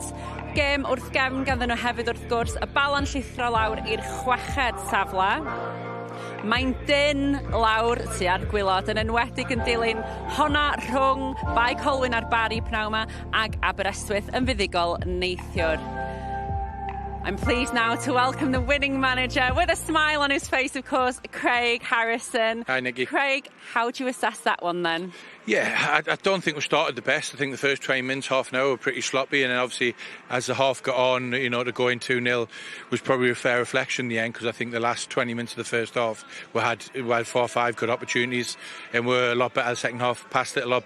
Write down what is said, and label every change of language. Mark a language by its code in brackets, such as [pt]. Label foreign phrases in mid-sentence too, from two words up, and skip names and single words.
[cy] Gêm wrth gefn ganddyn nhw hefyd wrth gwrs, y Bala'n llithro lawr i'r 6ed safle. Mae'n dyn lawr tu ar gwylod, yn enwedig yn dilyn honna rhwng Bae Colwyn a'r Bari pnawn 'ma ag Aberystwyth yn fuddigol neithiwr. [en] I'm pleased now to welcome the winning manager with a smile on his face, of course, Craig Harrison. Hi, Nicky. Craig, how do you assess that one then? Yeah, I don't think we started the best. I think the first 20 minutes, half an hour, were pretty sloppy, and then obviously as the half got on, to go in 2-0 was probably a fair reflection in the end, because I think the last 20 minutes of the first half we had 4 or 5 good opportunities, and we're a lot better the second half, passed it a lot better.